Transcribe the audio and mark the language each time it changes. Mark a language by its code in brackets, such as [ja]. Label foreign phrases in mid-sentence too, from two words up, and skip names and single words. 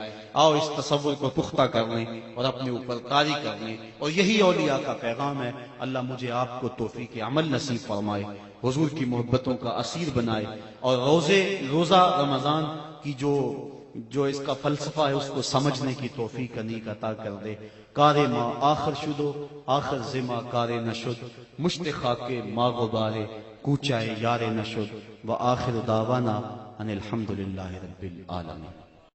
[ur] آؤ اس تصور کو پختہ کر لیں اور اپنے اوپر طاری کر لیں، اور یہی اولیاء کا پیغام ہے. اللہ مجھے آپ کو توفیق عمل نصیب فرمائے، حضور کی محبتوں کا اسیر بنائے، اور روزہ رمضان کی جو جو اس کا فلسفہ ہے اس کو سمجھنے کی توفیق انیق عطا کر دے. [fa] کار ما آخر شدو آخر زما کار نشد مشت خاک ما غبارے کوچائے یار نشد [ar] و آخر دعوانا ان الحمدللہ رب العالمین.